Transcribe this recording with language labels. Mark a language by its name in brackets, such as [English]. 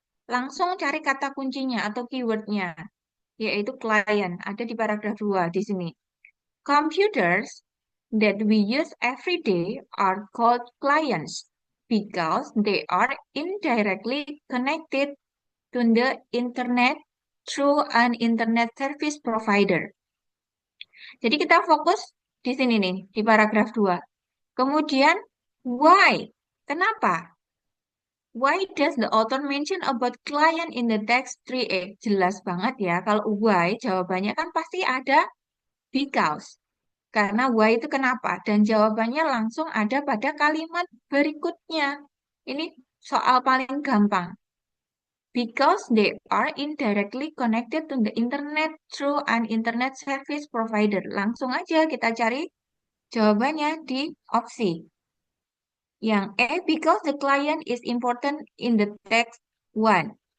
[Indonesian] Langsung cari kata kuncinya atau keywordnya, yaitu client. Ada di paragraf 2 di sini. [English] Computers that we use every day are called clients because they are indirectly connected to the internet through an internet service provider. [Indonesian] Jadi kita fokus di sini nih, di paragraf 2. Kemudian, why? Kenapa? [English] Why does the author mention about client in the text 3A? [Indonesian] Jelas banget ya, kalau why jawabannya kan pasti ada because. Karena why itu kenapa? Dan jawabannya langsung ada pada kalimat berikutnya. Ini soal paling gampang. [English] Because they are indirectly connected to the internet through an internet service provider. [Indonesian] Langsung aja kita cari jawabannya di opsi. Yang A, [English] because the client is important in the text 1.